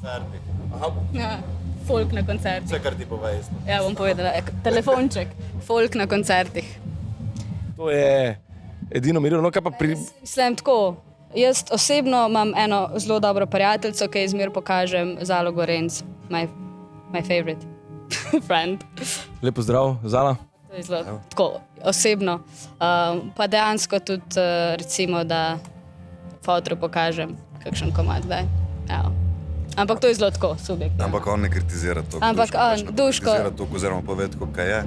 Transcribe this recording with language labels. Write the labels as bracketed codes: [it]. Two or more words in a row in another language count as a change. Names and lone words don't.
[sl] Ja, folk na koncertih. Vse, kar ti povej. Ja, bom povedala, telefonček, folk na koncertih. To je edino merilo. No, kaj pa pri... Mislim tako, jaz osebno imam eno zelo dobro prijateljico, ki ji zmer pokažem, Zalo Gorenc, [en] my favorite friend. [sl] Lepo zdrav, Zala. To je zelo tako osebno. Pa dejansko tudi recimo, da fotru pokažem kakšen komad, daj. Ja. Ampak to je zelo tako subjektivno. Ampak on ne kritizira to. Ampak on, Duško... Kritizira to, oziroma pove tako, kaj je.